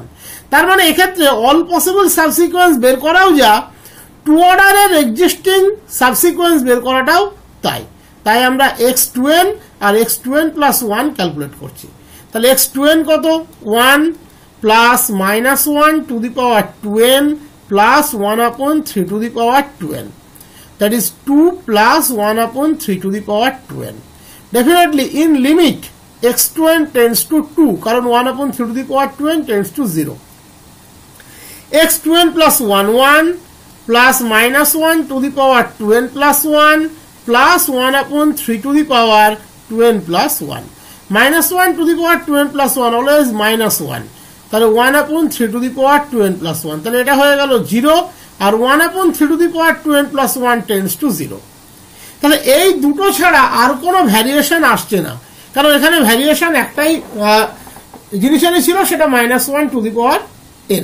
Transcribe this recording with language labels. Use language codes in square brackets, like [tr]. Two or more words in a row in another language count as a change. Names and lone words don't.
[bn] তার মানে এক্ষেত্রে [en] all possible subsequence [bn] বের করাও যা, 2 অর্ডারের [en] existing subsequence [bn] বের করাটাও তাই। তাই আমরা x2n আর x2n + 1 ক্যালকুলেট করছি। তাহলে x2n কত? 1 প্লাস -1/2n প্লাস 1/3/2n, [en] that is 2 plus 1/3/2n. Definitely in limit x2n tends to 2 কারণ 1/3/2n tends to 0. x2n plus 1 plus -1/2n plus 1 plus 1/3/2n plus 1. -1/2n plus 1 always -1, [bn] তাহলে 1/3/2n plus 1, তাহলে এটা হয়ে গেল 0, আর 1/3/2n plus 1 [en] tends to 0. [bn] তাহলে এই দুটো ছাড়া আর কোনো ভ্যারিয়েশন আসছে না, কারণ এখানে ভ্যারিয়েশন একটাই জিনিসেরই ছিল, সেটা -1/n এর।